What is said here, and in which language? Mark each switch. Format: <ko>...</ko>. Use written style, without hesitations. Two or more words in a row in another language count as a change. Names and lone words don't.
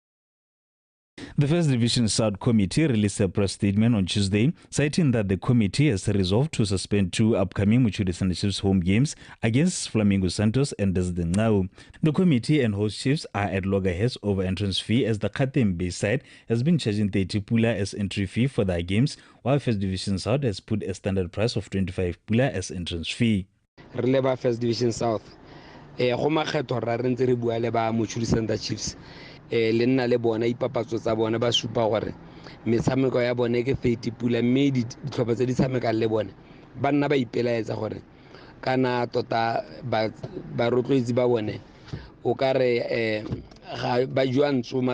<en>The First Division South Committee released a press statement on Tuesday, citing that the committee has resolved to suspend 2 upcoming Muchuri Center Chiefs home games against Flamingo Santos and Desdenau. The committee and host chiefs are at loggerheads over entrance fee, as the Katembe side has been charging 30 pula as entry fee for their games, while First Division South has put a standard price of 25 pula as entrance fee. Releva First Division South.</en> <tn>Go makgetho ra re ntse re bua le ba Muchuri Center Chiefs le nna le bona ipapatso tsa bona ba supa gore metshameko ya bone ke 30 pula, mme ditlhopha tse di tshamekang le bone ba nna ba ipelaetsa gore kana tota ba rotloetsi ba bone o ka re ga ba jwa ntsoma</tn>